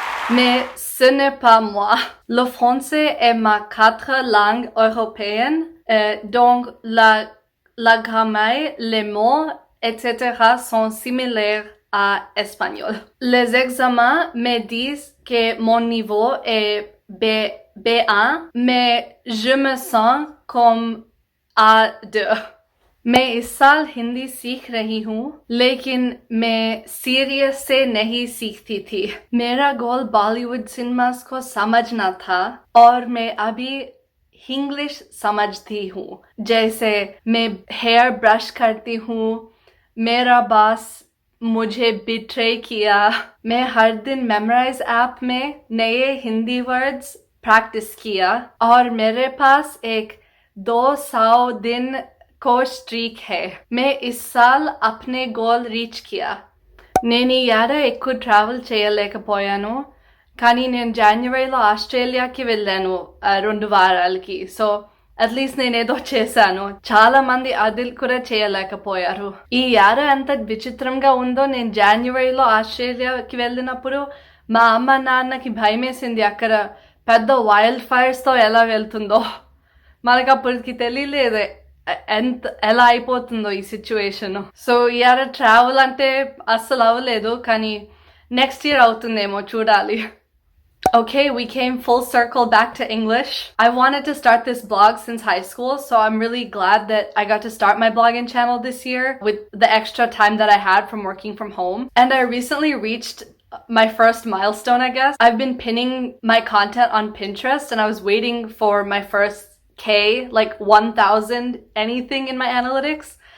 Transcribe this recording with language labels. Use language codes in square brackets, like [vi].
[fr] Mais ce n'est pas moi. Le français est ma 4e langue européenne, donc la grammaire, les mots, etc. sont similaires à l'espagnol. Les examens me disent que mon niveau est B1, mais je me sens comme A2. [hi] मैं इस साल हिंदी सीख रही हूँ, लेकिन मैं serious से नहीं सीखती थी। मेरा गोल बॉलीवुड सिनेमास को समझना था और मैं अभी इंग्लिश समझती हूँ। जैसे मैं हेयर ब्रश करती हूँ, मेरा बॉस मुझे बिट्रे किया। मैं हर दिन मेमोराइज ऐप में नए हिंदी वर्ड्स प्रैक्टिस किया और मेरे पास एक 200 दिन को स्ट्रीक है। मैं इस साल अपने [en] goal reach [hi] किया. [te] నేను ఈ ఏడాది ఎక్కువ ట్రావెల్ చేయలేకపోయాను, కానీ నేను జనవరిలో ఆస్ట్రేలియాకి వెళ్ళాను 2 వారాలకి. సో అట్లీస్ట్ నేనేదో చేశాను. చాలా మంది అది కూడా చేయలేకపోయారు. ఈ ఏడాది ఎంత విచిత్రంగా ఉందో, నేను జనవరిలో ఆస్ట్రేలియాకి వెళ్ళినప్పుడు మా అమ్మ నాన్నకి భయమేసింది అక్కడ పెద్ద వైల్డ్ ఫైర్స్తో ఎలా వెళ్తుందో. మనకు అప్పటికి తెలియలేదు ఎలా అయిపోతుందో ఈ సిచ్యువేషన్. సో ఇయర్ ట్రావెల్ అంటే అస్సలు అవ్వలేదు, కానీ నెక్స్ట్ ఇయర్ అవుతుందేమో చూడాలి. [en] Okay, we came full circle back to English. I wanted to start this blog since high school, so I'm really glad that I got to start my blogging channel this year with the extra time that I had from working from home. And I recently reached my first milestone, I guess. I've been pinning my content on Pinterest, and I was waiting for my first K, like 1,000 anything in my analytics.